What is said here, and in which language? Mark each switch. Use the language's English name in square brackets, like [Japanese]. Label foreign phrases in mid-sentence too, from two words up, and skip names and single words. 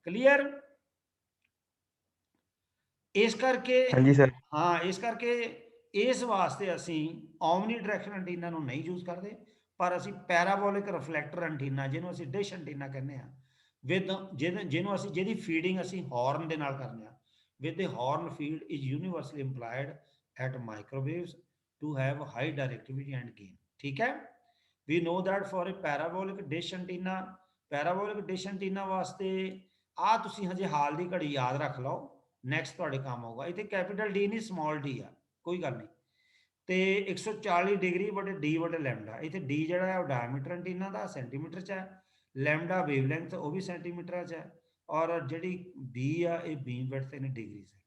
[Punjabi] ਕਲੀਅਰ, ਇਸ ਕਰਕੇ ਹਾਂਜੀ ਸਰ। ਹਾਂ, ਇਸ ਕਰਕੇ ਇਸ ਵਾਸਤੇ ਅਸੀਂ [English] omni direction antenna [Punjabi] ਨੂੰ ਨਹੀਂ ਯੂਜ਼ ਕਰਦੇ, ਪਰ ਅਸੀਂ [English] parabolic reflector antenna, [Punjabi] ਜਿਹਨੂੰ ਅਸੀਂ [English] dish antenna [Punjabi] ਕਹਿੰਦੇ ਆ, ਵਿਦ ਜਿਹਨੂੰ ਅਸੀਂ ਜਿਹਦੀ ਫੀਡਿੰਗ ਅਸੀਂ ਹਾਰਨ ਦੇ ਨਾਲ ਕਰਦੇ ਆ, [English] with the horn field is universally employed at microwaves to have high directivity and gain. [Hindi] ठीक है, [English] we know that for a parabolic dish antenna, parabolic dish antenna [Punjabi] ਵਾਸਤੇ ਆ ਤੁਸੀਂ ਹਜੇ ਹਾਲ ਦੀ ਘੜੀ ਯਾਦ ਰੱਖ ਲਓ, ਨੈਕਸਟ ਤੁਹਾਡੇ ਕੰਮ ਆਊਗਾ। ਇੱਥੇ [English] capital D [Punjabi] ਨਹੀਂ [English] small D [Punjabi] ਆ, ਕੋਈ ਗੱਲ ਨਹੀਂ। ਤੇ 140 ਡਿਗਰੀ ਬਟੇ ਡੀ ਬਟੇ ਲੈਮਡਾ, ਇੱਥੇ ਡੀ ਜਿਹੜਾ ਹੈ ਉਹ [English] diameter antenna [Punjabi] ਦਾ ਸੈਂਟੀਮੀਟਰ 'ਚ ਹੈ, [English] lambda wavelength [Punjabi] ਉਹ ਵੀ ਸੈਂਟੀਮੀਟਰ 'ਚ ਹੈ, ਔਰ ਜਿਹੜੀ ਬੀ ਆ ਇਹ [English] beam width in degrees [Punjabi] ਹੈ।